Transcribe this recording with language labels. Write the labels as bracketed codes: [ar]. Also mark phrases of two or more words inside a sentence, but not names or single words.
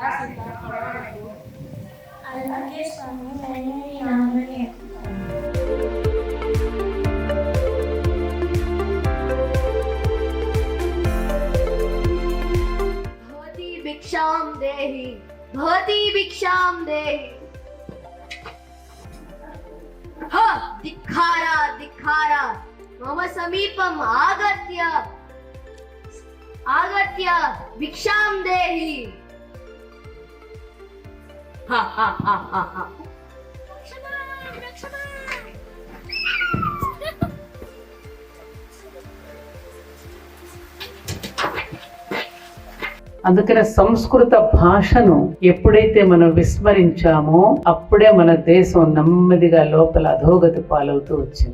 [te] అలాగే స్వామి, నేను ఈ నామని ఎత్తుతాను. [sa] भवती भिक्षां देहि, भवती भिक्षां देहि। हा धिक्खारा धिक्खारा, मम समीपम् आगत्य भिक्षां देहि। हा हा हा हा हा। [te] అందుకనే సంస్కృత భాషను ఎప్పుడైతే మనం విస్మరించామో అప్పుడే మన దేశం నెమ్మదిగా లోపల అధోగతి పాలవుతూ వచ్చింది.